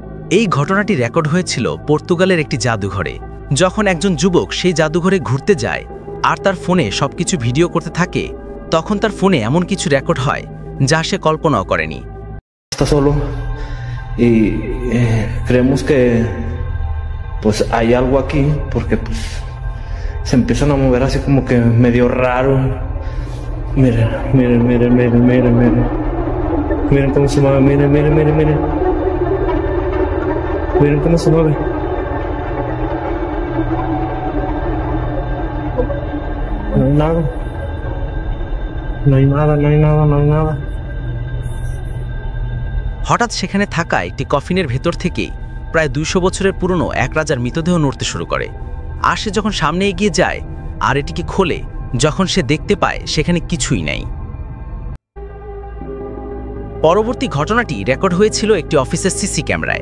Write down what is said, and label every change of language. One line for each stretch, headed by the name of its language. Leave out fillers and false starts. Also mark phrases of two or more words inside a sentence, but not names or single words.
Bangla: এই ঘটনাটি রেকর্ড হয়েছিল পর্তুগালের একটি জাদুঘরে। যখন একজন যুবক সেই জাদুঘরে ঘুরতে যায় আর তার ফোনে সবকিছু ভিডিও করতে থাকে, তখন তার ফোনে এমন কিছু রেকর্ড হয় যা সে কল্পনাও করেনি।
Spanish: Está solo y creemos que pues hay algo aquí porque pues se empiezan a mover así como que medio raro. Miren, miren, miren, miren, miren, miren. Miren cómo se mueve, miren, miren, miren, miren. Miren cómo se mueve. No hay nada. No hay nada, no hay nada, no hay nada.
Bangla: হঠাৎ সেখানে থাকা একটি কফিনের ভেতর থেকে প্রায় 200 বছরের পুরনো এক রাজার মৃতদেহ নড়তে শুরু করে। আর সে যখন সামনে এগিয়ে যায় আর এটিকে খোলে, যখন সে দেখতে পায় সেখানে কিছুই নেই। পরবর্তী ঘটনাটি রেকর্ড হয়েছিল একটি অফিসের সিসি ক্যামেরায়।